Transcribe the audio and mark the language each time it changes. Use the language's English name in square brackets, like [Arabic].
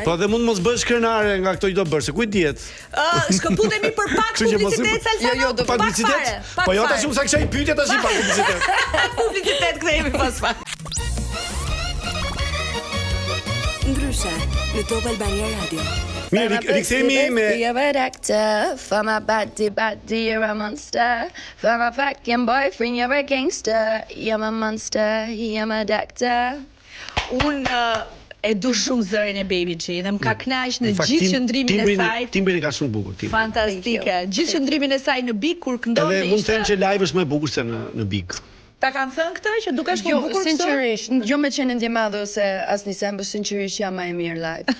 [Albanian] Po dhe mund mos bësh krenare nga këto që do bërë, se kujt dihet. Shkëputemi për pak publicitet, Salsano. Jo, do pak publicitet. Po jo tash unë sa kisha i pyetje tash pak publicitet. Publicitet kthehemi pas pak. Ndryshe, në Top Albania Radio. Mirë, rikthehemi me [English] You're a doctor, for my body, you're a monster. For my fucking boyfriend, you're a gangster. You're a monster, you're a doctor. [Albanian] Unë e du shumë zërin e Baby G dhe më ka knaq në gjithë qëndrimin e saj. Timbrin ka shumë bukur. Fantastike. Gjithë qëndrimin e saj në Big kur këndonte. Edhe mund të them që live është më e bukur se në Big. Ta kanë thënë këtë që dukesh më bukur kështu? Sinqerisht, jo me qenë ndje madhe ose asnjë sem, por sinqerisht jam më e mirë live.